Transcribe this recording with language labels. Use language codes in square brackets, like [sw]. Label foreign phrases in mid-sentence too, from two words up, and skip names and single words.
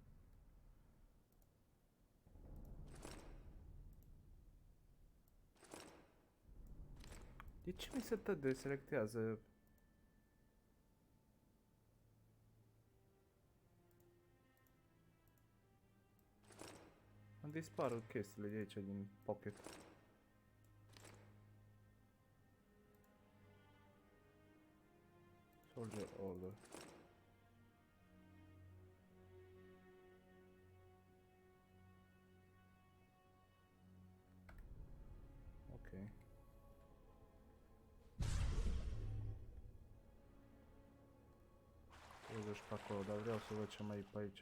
[ro] De ce mi se tot deselectează? Îmi dispar chestiile de aici din pocket. [en] Soldier order. [ro] Ok. Trebuie și pe acolo, dar vreau să văd ce mai e pe aici.